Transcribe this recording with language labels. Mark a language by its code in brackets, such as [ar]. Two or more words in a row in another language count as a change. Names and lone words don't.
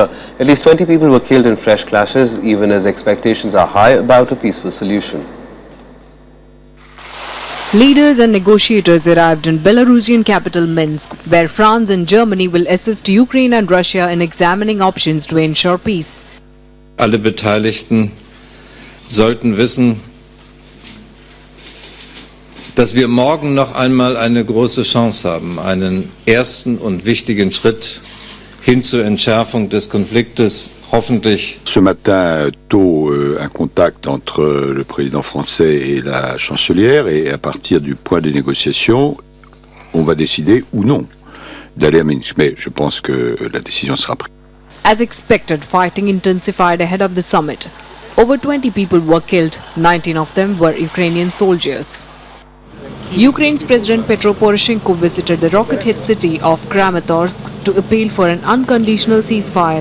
[en] At least 20 people were killed in fresh clashes, even as expectations are high about a peaceful solution. Leaders and negotiators arrived in Belarusian capital Minsk, where France and Germany will assist Ukraine and Russia in examining options to ensure peace. [de] Alle Beteiligten sollten wissen, dass wir morgen noch einmal eine große Chance haben, einen ersten und wichtigen Schritt hin zur Entschärfung des Konfliktes, hoffentlich. [fr] Ce matin, tôt, un contact entre le président français et la chancelière, et à partir du point des négociations, on va décider ou non d'aller à Minsk. Mais je pense que la décision sera prise. [en] As expected, fighting intensified ahead of the summit. Over 20 people were killed, 19 of them were Ukrainian soldiers. Ukraine's President Petro Poroshenko visited the rocket-hit city of Kramatorsk to appeal for an unconditional ceasefire.